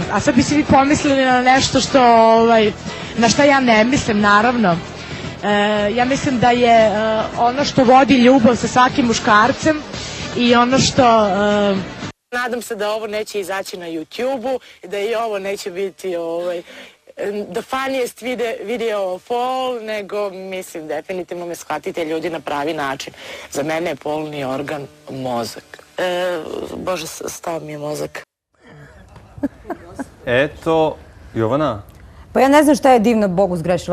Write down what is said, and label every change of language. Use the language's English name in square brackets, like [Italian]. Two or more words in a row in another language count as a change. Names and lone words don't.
[Serbian] A sad bi se vi pomislili na nešto na šta ja ne mislim, naravno. Ja mislim da je ono što vodi ljubav sa svakim muškarcem i ono što... Nadam se da ovo neće izaći na YouTube-u i da i ovo neće biti [English] the funniest video of all, [Serbian] nego mislim definitivno me shvatite ljudi na pravi način. Za mene je polni organ mozak. Bože, stao mi je mozak. Eto, Jovana. Pa ja ne znam šta je divno Bogu zgrešila.